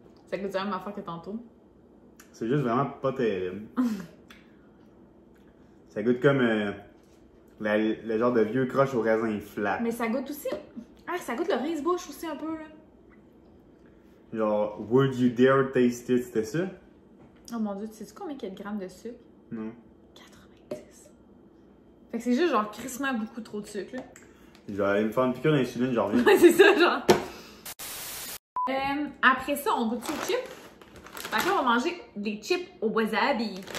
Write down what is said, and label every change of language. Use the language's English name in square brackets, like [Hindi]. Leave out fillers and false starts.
[French] Ça goûte la même affaire que tantôt. C'est juste vraiment pas terrible. Ça goûte comme le genre de vieux croche au raisin flat. Mais ça goûte aussi. Ah, ça goûte le rince-bouche aussi un peu, là. Genre, [English] would you dare taste it, [French] c'était ça? Oh mon dieu, tu sais-tu combien il y a de grammes de sucre? Non. 90. Fait que c'est juste genre crissement beaucoup trop de sucre, là. Je vais aller me faire une piqûre d'insuline, j'en reviens. Ouais, c'est ça, genre. Après ça, on goûte aux chips. Fait que là, on va manger des chips au wasabi.